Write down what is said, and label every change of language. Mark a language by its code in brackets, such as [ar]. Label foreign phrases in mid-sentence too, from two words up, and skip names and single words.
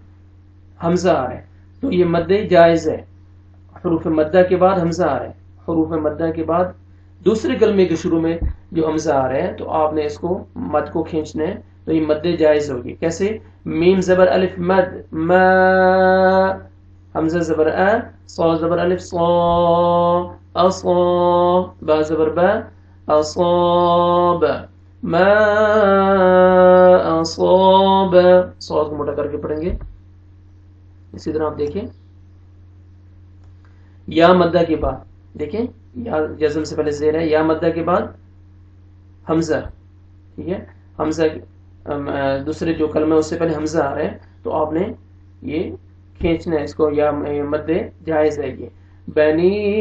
[ur] حمزہ آ رہا ہے، تو یہ مد جائز ہے، حروف مدہ کے بعد حمزہ آ رہا ہے، حروف مدہ کے بعد دوسرے کلمے کے شروع میں جو حمزہ آ رہا ہے تو آپ نے اس کو مد کو کھینچنا ہے، تو یہ مد جائز ہوگی، کیسے؟ میم زبر الف مد ما، حمزہ زبر ا، صاد زبر الف صا، اصا، با زبر با، اصاب، [ar] ما اصاب، [ur] صاد کو موٹا کر کے پڑھیں گے۔ اسی طرح آپ دیکھیں یا مدہ کے بعد، دیکھیں یا جزم سے پہلے زیر ہے، یا مدہ کے بعد حمزہ، ٹھیک ہے، حمزہ دوسرے جو کلمہ اس سے پہلے حمزہ آ رہا ہے تو آپ نے یہ کھینچنا ہے اس کو، یا مد جائز ہے یہ، بنی